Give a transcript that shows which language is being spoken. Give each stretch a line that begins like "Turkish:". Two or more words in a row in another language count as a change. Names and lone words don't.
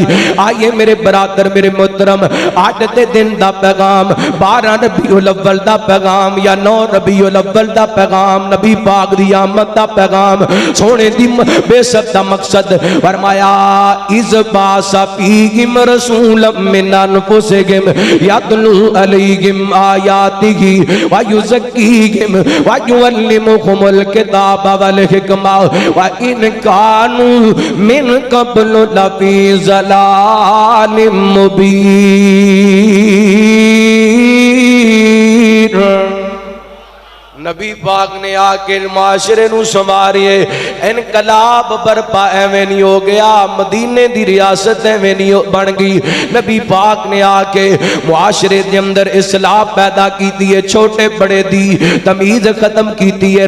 Punjabi: آئیے میرے برادر میرے محترم اج دے دن دا پیغام 12 ربیع الاول دا پیغام یا 9 ربیع الاول دا پیغام، نبی پاک دی آمد دا پیغام، سوہنے دی بعثت دا مقصد فرمایا
Arabic: إذ بعث فيهم رسولا من أنفسهم يتلو عليهم آياته ويزكيهم ويعلمهم الكتاب والحكمة وإن كانوا من قبل لفي ضلال مبين.
Punjabi: نبی پاک نے آ کے معاشرے نوں سنواریے۔ انقلاب برپا ایویں نہیں ہو گیا، مدینے دی ریاست ایویں نہیں بن گئی. نبی پاک نے آ کے معاشرے دے اندر اصلاح پیدا کی ہے، چھوٹے بڑے دی تمیز ختم کی ہے.